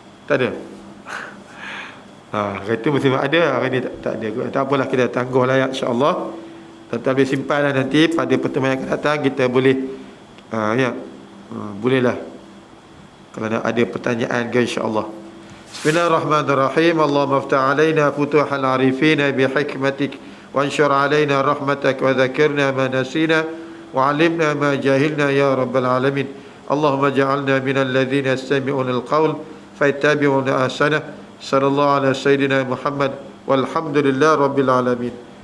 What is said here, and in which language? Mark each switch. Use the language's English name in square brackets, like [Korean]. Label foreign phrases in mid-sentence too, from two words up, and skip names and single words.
[Malay] Tak ada. Hari tu mesti ada, hari ni tak ada. Tak apalah, kita tangguhlah ya, insya-Allah. Tuan-tuan boleh simpanlah, nanti pada pertemuan yang akan datang kita boleh bolehlah kalau ada pertanyaan ke, insya-Allah. [Arabic] بسم الله الرحمن الرحيم. اللهم افتح علينا فتوح العارفين بحكمتك وانشر علينا رحمتك وذكرنا ما نسينا وعلمنا ما جهلنا يا رب العالمين. اللهم اجعلنا من الذين يستمعون القول فيتبعون أحسنه. صلى الله على سيدنا محمد والحمد لله رب العالمين.